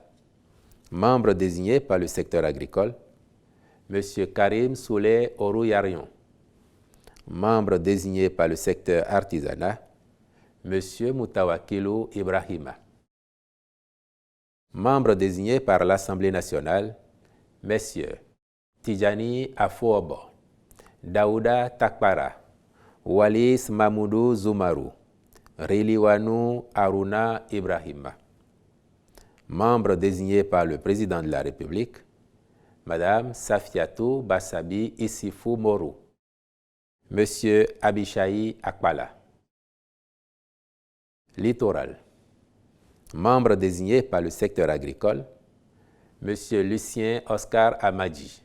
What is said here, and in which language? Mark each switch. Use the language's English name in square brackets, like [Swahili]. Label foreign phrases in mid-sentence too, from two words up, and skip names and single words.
[French] Membres désignés par le secteur agricole, M. Karim Souley Orouyarion. Membres désignés par le secteur artisanat, M. Moutawakilou Ibrahima. Membres désignés par l'Assemblée nationale, Messieurs Tidjani Afouobo, Daouda Takbara, Walis Mamoudou Zoumarou, Riliwanou Aruna Ibrahima. Membres désignés par le Président de la République, Madame Safiatou Bassabi Issifou Morou, Monsieur Abishaï Akbala. Littoral. Membres désignés par le secteur agricole, Monsieur Lucien Oscar Amadji.